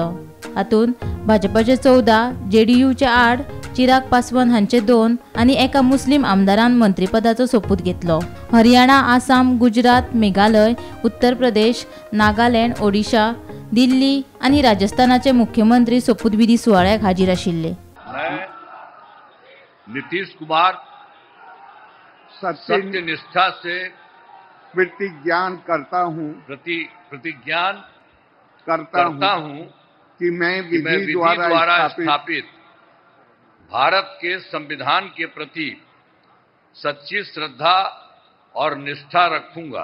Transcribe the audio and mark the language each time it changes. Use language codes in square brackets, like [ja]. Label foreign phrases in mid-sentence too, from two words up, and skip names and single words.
[kok] हातूंत भाजपाचे 14, जेडीयूचे 8, चिराग पासवान हांचे 2 आणि एका मुस्लिम आमदारान मंत्रीपदाचो सोपूत घेतलो। हरियाणा, आसाम, गुजरात, मेघालय, उत्तर प्रदेश, नागालँड, ओडिशा, दिल्ली आणि राजस्थानाचे मुख्यमंत्री सोपूतविधी सुवाळ्याक हाजीर आशिल्ले। [hi] नीतीश कुमार सत्यनिष्ठा से प्रतिज्ञान करता हूँ कि मैं विधि द्वारा स्थापित भारत के संविधान के प्रति सच्ची श्रद्धा और निष्ठा रखूंगा।